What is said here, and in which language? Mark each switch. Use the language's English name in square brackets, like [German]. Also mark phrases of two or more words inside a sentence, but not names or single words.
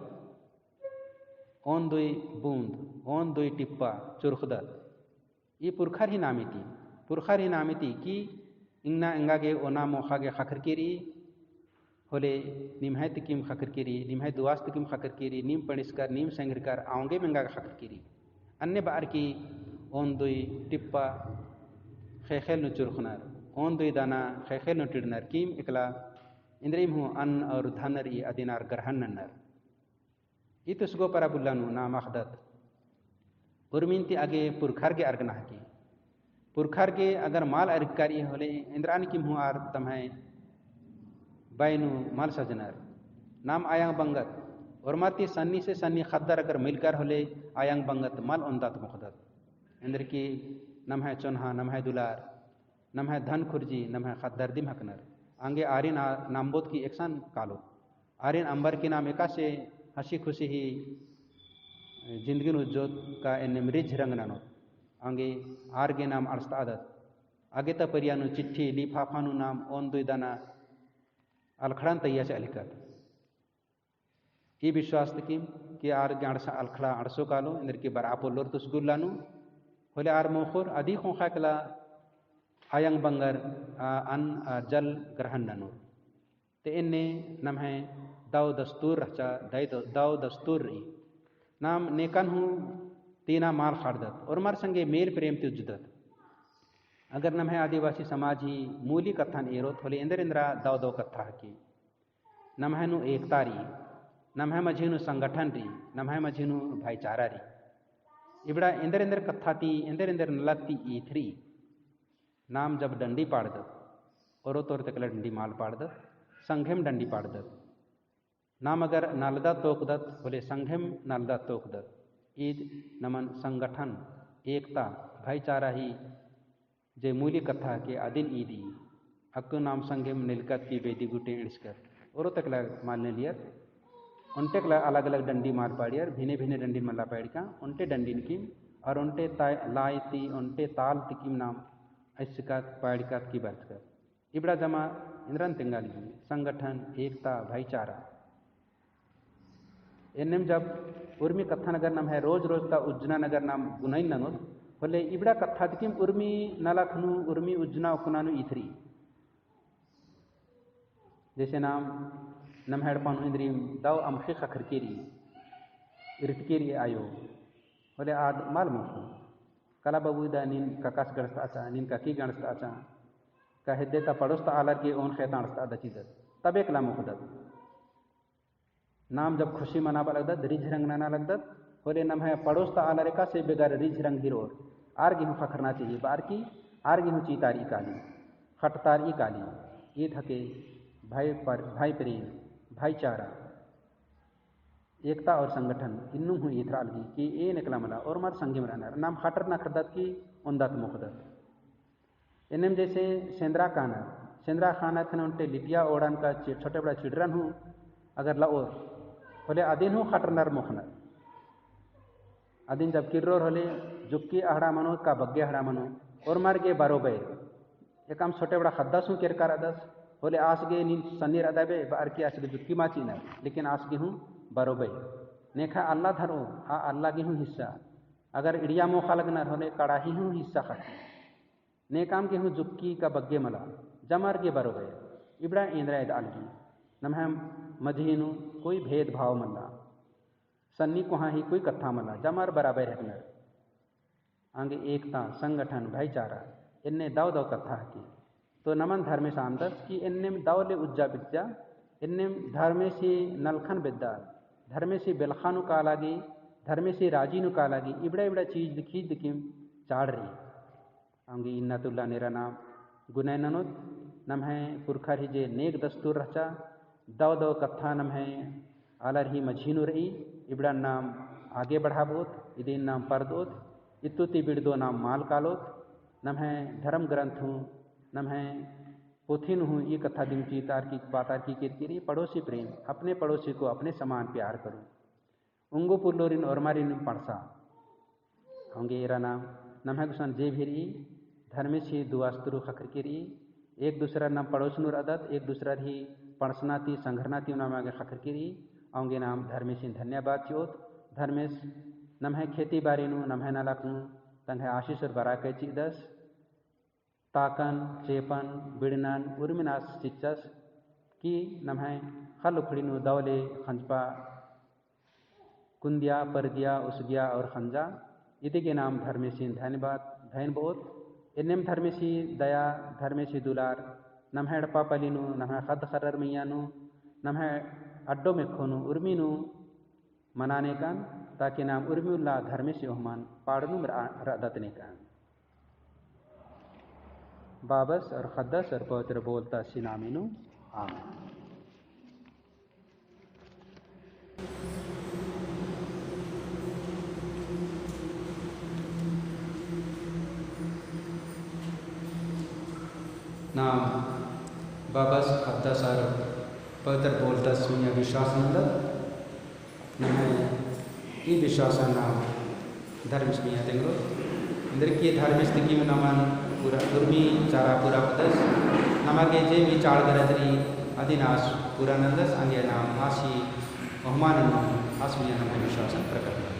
[Kurukh] ओन दुई बूंद ओन दुई टिप्पा चुरखदत ये पुरखर ही नामिती कि इंगना इंगागे ओना मोखागे खकर किरी होले निम्हे तिकिम खकर किरी निम्हे दुआस्त तिकिम खकर किरी नीम पणिस्कर नीम संग्रकर आऊंगे मंगा खकर किरी अन्य बार की ओन दुई टिप्पा खेखेल नु चुरखनर ओन दुई दाना खेखेल नु टिड़नर कीम इकला इंद्रिम हूँ अन्न और धनर ये अदिनार ग्रहण नन्नर इतुसगो पराबुल्लानु नाम अखदत उर्मिनती आगे पुरखर के अर्गना की पुरखर के अगर माल अर्गकारी होले इंद्रान की मुँह आर तमहे बैनु माल सजनर नाम आयांग बंगत और माती सन्नी से सन्नी खद्दर अगर मिलकर होले आयांग बंगत माल उन्दात मुखदत इंद्र की नम है चुन्हा नम है दुलार नम है धन खुर्जी नम है खद्दर दिम हकनर आंगे आर्यन नामबोध की एकसान कालो आर्यन अंबर की नाम एका से [Hindi] हंसी खुशी [Kurukh] ही जिंदगी उज्जोत का इन मृज रंग नानो आंगे आर के नाम अड़स्ता आदत आगे तपरियानु चिट्ठी लिफाफानु नाम ओन दुई दाना अलखड़ान तैया से अलिकत ये विश्वास तकीम कि आर के अड़सा अलखड़ा अड़सो कालो इंद्र के बरापो लोर तुसगुल्लानु होले आर मोखुर अधिक होखा कला आयंग बंगर अन जल ग्रहण ननु ते इन्ने नम है दाव दस्तूर रचा दाव दस्तूर रही नाम नेकन हूँ तीना माल खाड़दत और मर संगे मेल प्रेम त्युजदत अगर नम है आदिवासी समाज ही मूली कथन एरोत होले इंद्र इंद्रा दाव दो कथा की नम है नु एकतारी नम है मझीनु संगठन री नम है मझीनु भाईचारा री इबड़ा इंद्र इंद्र कथा ती इंद्र नलती ईथरी नाम जब डंडी पाड़दत और तोर तकला डंडी माल पाड़दत संघेम डंडी पाड़दत नाम अगर नालदा तोकदत बोले संघेम नालदा तोकदत ईद नमन संगठन एकता भाईचारा ही जे मूली कथा के आदिन ईदी अक्को नाम संघेम नीलकत की बेदी गुटे इड़सकर और तकला मालने लियर उनटेकला अलग अलग डंडी माल पाड़ियर भिने भिने डंडी मल्ला पाड़का उनटे डंडी निकिम और उनटे लायती उनटे ताल तिकिम नाम ऐसकात पाड़कात की बात कर इबड़ा जमा इंद्रन तिंगाली संगठन एकता भाईचारा इन्हें जब उर्मी कथा नगर नाम है रोज रोज ता उज्जना नगर नाम गुनाइन ननोत होले इबड़ा कथा तिकिम उर्मी नलखनु उर्मी उज्जना उकुनानु इथरी जैसे नाम नम हेडपानु इंद्रीम दाव अमखी खखर केरी इरतकेरी आयो होले आद माल मुखु कला बबूदा नीन ककास गणस्ता आचा नीन ककी गणस्ता आचा का हिद्देता पड़ोस्ता आलर के ओन खेताणस्ता दचीदत तब एक ला मुखदत नाम जब खुशी मनाबा लगदत रिझ रंग नाना लगदत होले नम है पड़ोस ता आला रेका से बेगर रिज रंग हिरोर आर गेहूँ खखरना चाहिए बार की आर गेहूँ चीतारी काली खटतार ई काली ये थके भाई प्रेम भाईचारा एकता और संगठन इन्नू हूँ ये थरालगी कि ए निकला मला और मार संगे मराना नाम खटर ना खरदत की उन्दत मुखदत इन्हें जैसे सेंद्रा खाना खन उनटे लिटिया ओड़ान का छोटे बड़ा चिड़रन हूँ अगर लाओर होले अदिन हूँ खटरनर मुखनर अदिन जब किर्रोर होले जुक्की आहड़ा मनो का बग्गे आहड़ा मनो और मार गे बारोबे एक हम छोटे बड़ा खद्दास हूँ केरकार अदस होले आसगे नील सन्नीर अदाबे बार की आसगे जुक्की माची न लेकिन आसगे हूँ बारोबे नेखा अल्लाह धरो आ अल्लाह गे हूँ हिस्सा अगर इड़िया मोखा लगनर होले कड़ाही हूँ हिस्सा खाती ने काम के हूँ जुक्की का बग्गे मला जमार गे बारोबे इबड़ा इंद्रा अलगी नम है मझीनु कोई भेदभाव मल्ला सन्नी को हाँ ही कोई कथा मला जमार [Hindi] बराबर है [Kurukh] आगे एकता संगठन भाईचारा इन्ने दाव कथा की तो नमन धर्मे सामदस कि इन्ने दावले उज्जा बिज्जा इन्ने धर्मे से नलखन बिद्दा धर्मे से बेलखानु का लागी धर्मे से राजीनु का लागी इबड़ा इबड़ा चीज दिखी दिखिम चाड़ रही आंगी इन्नतुल्ला नेरा नाम गुनय ननुत नम है पुरखा ही जे नेक दस्तूर रचा दाव कथा नम है आलर ही मझीनु रही इबड़ा नाम आगे बढ़ाबोत इदिन नाम परदोत इतुति बिड़दो नाम माल कालोत नम है धर्म ग्रंथ हूँ नम है पोथिन हूँ ये कथा दिमची तार की बातार की किरकिरी [Hindi] पड़ोसी प्रेम अपने पड़ोसी को अपने समान प्यार करूँ [Kurukh] उंगो पुल्लोरिन और मारिन पड़सा होंगे एरा नाम नम है गुसन जे भिरी धर्मे से दुआस्तुरु खकर किरी एक दूसरा नाम पड़ोस नूर अदत एक दूसरा ही पड़सनाती संघरनाती नाम आगे खकर किरी आऊँगे नाम धर्मेश धन्यवाद चोत धर्मेश नम है खेती बारी नु नम है नालाकू तंग है आशीष और बरा के चिदस ताकन चेपन बिड़नन उर्मिनास चिच्चस की नम है खल उखड़ी नु दौले खंजपा कुंदिया परदिया उसगिया और खंजा इति के नाम धर्मेशी धन्यवाद धैन बहुत इन्नेम धर्मेशी दया धर्मेशी दुलार नम है डपा पलिनु नम है खद खर्र मैयानु नम है अड्डो में खोनु उर्मीनु मनाने का ताकि नाम उर्मिउल्ला धर्मेशी ओहमान पाड़नु रदतने का बाबस और खद्दस और पवित्र बोलता सिनामिनु आमीन। नाम बाबस खद्दस और पवित्र बोलता सुनिया विश्वास ई विश्वास नाम धर्म स्मिया तेंगो इंद्र की [Hindi] धर्म स्थिति में [Kurukh] नमन पूरा दुर्मी चारा पूरा पदस नमके जे भी चाड़ गरतरी अधिनाश पूरा नंदस अंगे नाम आशी बहुमान आसमिया नम [Hindi] विश्वास प्रकट